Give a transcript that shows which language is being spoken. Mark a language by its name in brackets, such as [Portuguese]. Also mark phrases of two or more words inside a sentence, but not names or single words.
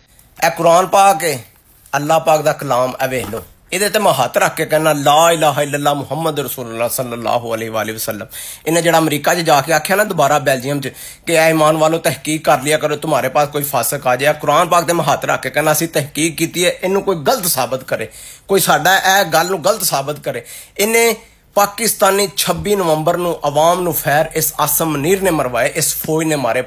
[Punjabi] اے قرآن پاک ہے، اللہ پاک دا کلام ہے، ویکھ لو ایہدے تے میں ہتھ رکھ کے کہنا [Arabic] لا إله إلا الله محمد رسول الله صلى الله عليه وسلم. [Punjabi] انہیں جہڑا امریکہ چ جاکے آکھیا نا دوبارہ بیلجیئم چ کہ [Urdu] اے ایمان والو تحقیق کر لیا کرو، تمہارے پاس کوئی فاسق آ جائے. [Punjabi] قرآن پاک تے میں ہتھ رکھ کے کہنا اسیں تحقیق کیتی ہے، اینوں کوئی غلط ثابت کرے، کوئی ساڈا اے گل نوں غلط ثابت کرے. انہیں پاکستانی 26 نومبر نوں عوام نوں فیر اس عاصم منیر نے مروائے، اس فوج نے مارے.